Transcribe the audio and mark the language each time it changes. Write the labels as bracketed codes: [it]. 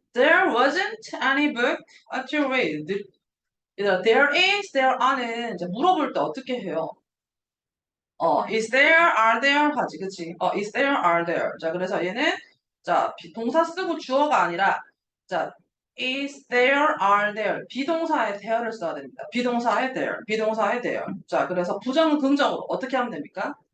[en] There wasn't any book to read. [ko] 얘들아, [en] there is, there are [ko] 는 이제 물어볼 때 어떻게 해요? [en] is there, are there [ko] 하지, 그치? [en] is there, are there. [ko] 자, 그래서 얘는 자, 동사 쓰고 주어가 아니라 자, is there, are there. 비동사에 there를 써야 됩니다. 비동사에 there, 비동사에 there. 자, 그래서 부정은 긍정으로 어떻게 하면 됩니까?